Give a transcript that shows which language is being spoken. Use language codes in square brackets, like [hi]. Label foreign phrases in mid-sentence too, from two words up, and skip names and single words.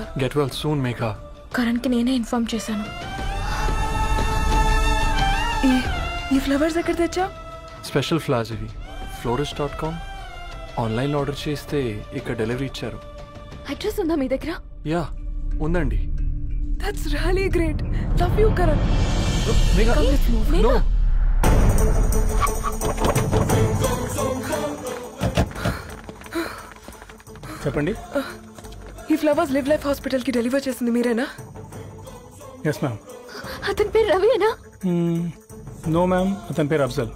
[en] Get well soon, Megha. [te] కరణ్కి నేనే ఇన్ఫార్మ్ చేశాను. ఈ ఫ్లవర్స్ ఎక్కడ తెచ్చా? స్పెషల్ ఫ్లవర్స్ ఇవి. florist.com [en] onlineలో order [te] చేస్తే ఇక్కడ డెలివరీ ఇచ్చారు. అడ్రస్ ఉందా మీ దగ్గర? యా ఉందండి. [en] That's really great. Love you, Karan. Megha, no. [te] చెప్పండి. ఈ ఫ్లవర్స్ లివ్ లైఫ్ హాస్పిటల్ కి డెలివర్ చేసింది మీరేనా? [en] yes ma'am. [te] అతని పేరు రవియేనా? [en] no ma'am, [te] అతని పేరు అఫ్జల్.